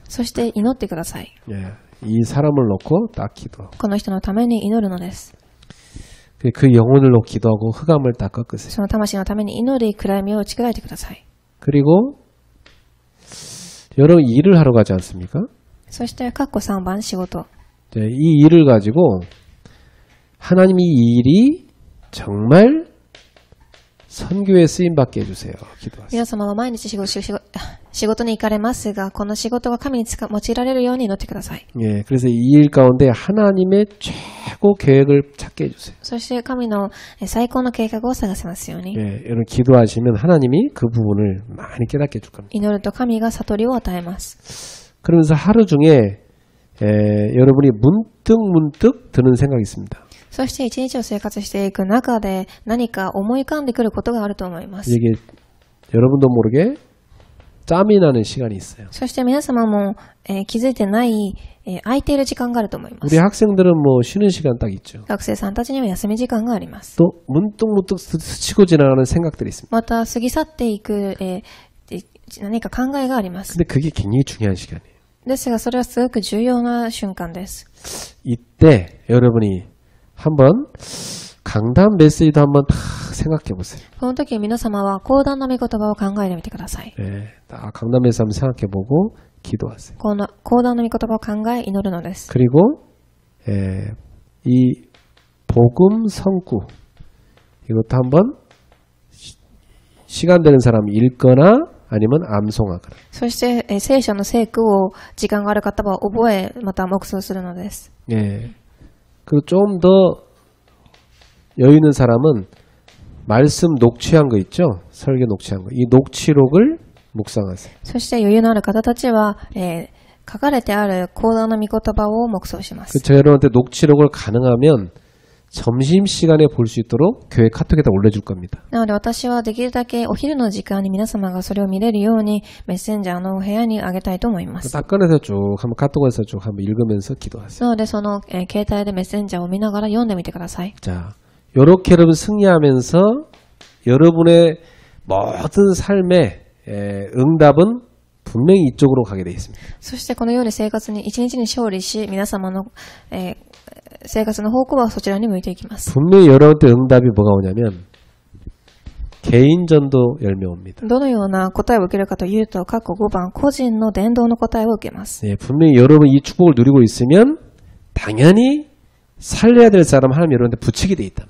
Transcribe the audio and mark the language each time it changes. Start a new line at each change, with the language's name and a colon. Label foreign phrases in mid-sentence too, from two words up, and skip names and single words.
Japanese: そして祈ってください。
Korean: 예, 이 사람을 놓고 딱 기도하고
Japanese: この人のために祈るのです。
Korean: 그 영혼을 놓고 기도하고 흑암을 딱 꺾으세요.
Japanese: その魂のために祈り、暗闇を打ち砕いてください。
Korean: 그리고 여러분 일을 하러 가지 않습니까?
Japanese: そして、括弧3番仕事。
Korean: 이 일을 가지고 하나님이 이 일이 정말 선교에 쓰임받게 해주세요. 기도하세요.
Japanese: 皆様は毎日仕事に行かれますが、この仕事が神に用いられるように祈ってください。
Korean: 예, 그래서 이 일 가운데 하나님의 최고 계획을 찾게 해주세요.
Japanese: そして神の最高の計画を探せますように。
Korean: 예, 여러분 기도하시면 하나님이 그 부분을 많이 깨닫게 해줄 겁니다.
Japanese: 祈ると神が悟りを与えます。
Korean: 그러면서 하루 중에 여러분이 문득 드는 생각이 있습니다.
Japanese: そして一日を生活していく中で何か思い浮かんでくることがあると思います。
Korean: 이게 여러분도 모르게 짬이 나는 시간이 있어요.
Japanese: そして皆様も、気づいてない、空いている時間があると思います。
Korean: 우리 학생들은 뭐 쉬는 시간 딱 있죠.
Japanese: 学生さんたちには休み時間があります。
Korean: 또 문득 스치고 지나가는 생각들이 있습니다.
Japanese: また過ぎ去っていく、何か考えがあります。
Korean: 근데 그게 굉장히 중요한 시간이에요.
Japanese: ですがそれはすごく重要な瞬間です。
Korean: 이때 여러분이 한번 강단 메시지도 한번 다 생각해 보세요.
Japanese: この時皆様は講談の御言葉を考えてみてください。
Korean: 네, 딱 강단 메시지 한번 생각해 보고 기도하세요.
Japanese: 講談の御言葉を考え祈るのです。
Korean: 그리고 이 복음 성구 이것도 한번 시간 되는 사람이 읽거나 아니면 암송하거나.
Japanese: そして、聖書の聖句を時間がある方は覚え、また黙想するのです。
Korean: 예. 그리고 좀 더 여유 있는 사람은 말씀 녹취한 거 있죠? 설교 녹취한 거. 이 녹취록을 묵상하세요.
Japanese: そして余裕のある方たちは、書かれてある講談の御言葉を黙想します。
Korean: 제가 여러분한테 녹취록을 가능하면 점심시간에 볼 수 있도록 교회 카톡에다 올려줄 겁니다.
Japanese: なので私はできるだけお昼の時間に皆様がそれを見れるようにメッセンジャーの部屋にあげたいと思います。
Korean: 딱 꺼내서 쭉 한번 카톡에서 쭉 한번 읽으면서 기도하세요.
Japanese: なのでその、携帯でメッセンジャーを見ながら読んでみてください。
Korean: 자, 요렇게 여러분 승리하면서 여러분의 모든 삶의 응답은 분명히 이쪽으로 가게 되어 있습니다.
Japanese: そしてこのように生活に一日に勝利し皆様の、生活の方向はそちらに向いていきます。
Korean: 분명히 여러분한테 응답이 뭐가 오냐면 개인 전도 열매 옵니다.
Japanese: どのような答えを受けるかというと過去5番個人の伝道の答えを受けます。
Korean: 예, 분명히 여러분 이 축복을 누리고 있으면 당연히 살려야 될 사람 하나님 여러분한테 붙이게 돼 있다.